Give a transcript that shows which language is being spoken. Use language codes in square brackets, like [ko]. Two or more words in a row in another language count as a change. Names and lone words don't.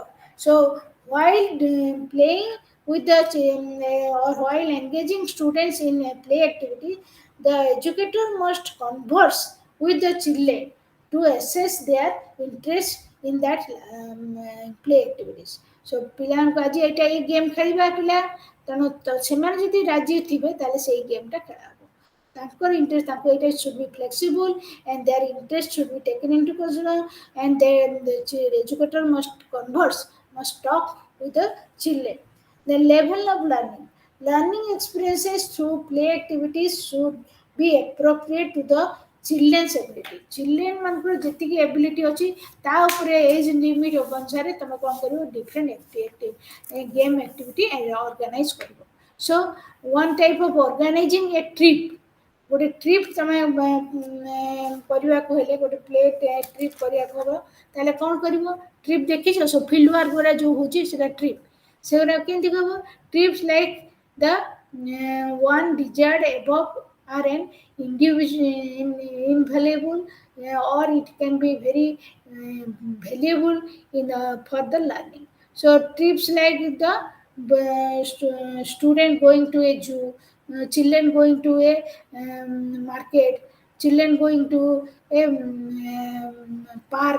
[en] So while playing with the or while engaging students in a play activity, the educator must converse with the children to assess their interest in that play activities. [or] So ପିଲାମାନଙ୍କୁ ଆଜି ଏଇଟା ଏଇ ଗେମ୍ ଖେଳିବା ପିଲା, ତେଣୁ ସେମାନେ ଯଦି ରାଜି ଥିବେ ତାହେଲେ ସେଇ ଗେମ୍ଟା ଖେଳା ହେବ. ତାଙ୍କର ଇଣ୍ଟରେଷ୍ଟ, ତାଙ୍କୁ ଏଇଟା [en] should be flexible and their interest should be taken into consideration, and the educator must converse, must talk with the children. The level of learning. Learning experiences through play activities should be appropriate to the children's ability. [or] Children ମାନଙ୍କର ଯେତିକି ability ଅଛି ତା ଉପରେ [en] age limit [or] ଅନୁସାରେ ତମେ କ'ଣ କରିବ, [en] different game activity organize [or] କରିବ. [en] So one type of organizing a trip. [or] ଗୋଟେ ଟ୍ରିପ୍ ତମେ କରିବାକୁ ହେଲେ, ଗୋଟେ [en] play trip [or] କରିବାକୁ ହେବ, ତାହେଲେ କ'ଣ କରିବ? ଟ୍ରିପ୍ ଦେଖିଛ ସବୁ [en] field work [or] ଗୁଡ଼ା ଯେଉଁ ହେଉଛି ସେଇଟା ଟ୍ରିପ୍. ସେଗୁଡ଼ା କେମିତି ହେବ? [en] trips like the one desired above are an invaluable, or it can be very valuable for the learning. So trips like the student going to a zoo, children going to a market, children going to a park.